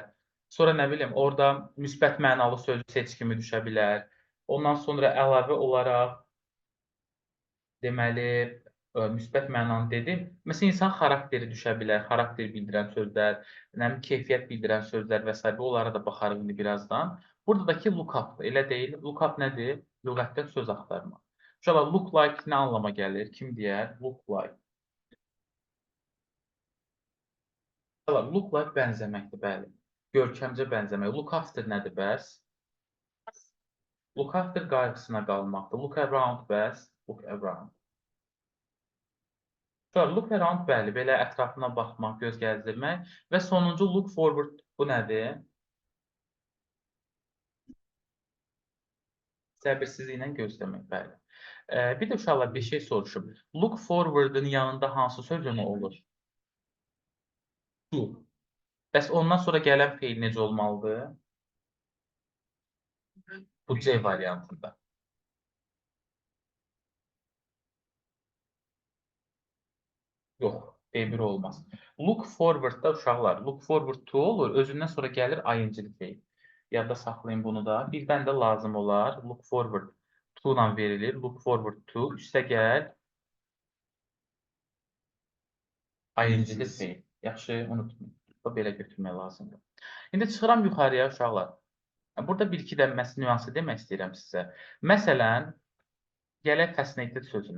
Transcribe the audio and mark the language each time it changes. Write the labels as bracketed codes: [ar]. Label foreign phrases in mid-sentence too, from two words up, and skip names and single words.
[az] Sonra nə bilim, orada müsbət mənalı sözü seç kimi düşə bilər. Ondan sonra əlavə olaraq deməli, müsbət mənanı dedim. Məsələn, insan xarakteri düşə bilər, xarakter bildirən sözlər, keyfiyyət bildirən sözlər və s. Onlara da baxarıq indi birazdan. Buradakı [en] look up, [az] elə deyil. [en] Look up [az] nədir? Lüğətdə söz axtarma. Uşaqlar, [en] look like [az] nə anlama gəlir? Kim deyər? [en] Look like. [az] Uşaqlar, [en] look like [az] bənzəməkdir, bəli. Görkəmcə bənzəmək. [en] Look after [az] nədir bəs? [en] Look after [az] qayğısına qalmaqdır. [en] Look around bəs? Look around. Look around, [az] bəli, belə ətrafına baxmaq, göz gəzdirmək və sonuncu [en] look forward [az] bu nədir? Səbirsizliklə gözləmək, bəli. Bir də uşaqlar bir şey soruşum. [en] Look forward'ın [az] yanında hansı sözcüğü olur? To. Bəs ondan sonra gələn feil necə olmalıdır? Bu C variantında. Yox, B1 olmaz. [en] Look forward- [az] da uşaqlar, [en] look forward to [az] olur, özündən sonra gəlir ayıncılı feil. Yadda saxlayın bunu da. Birdən də lazım olar. [en] Look forward to [az] ilə verilir. [en] Look forward to. [az] Üstə gəl. Ayıncılı feil. Yaxşı, unutmayın. Bu belə götürmək lazımdır. İndi çıxıram yuxarıya uşaqlar. Burada bir-iki də nüansı demək istəyirəm sizə. Məsələn, gələk fascinated sözünə.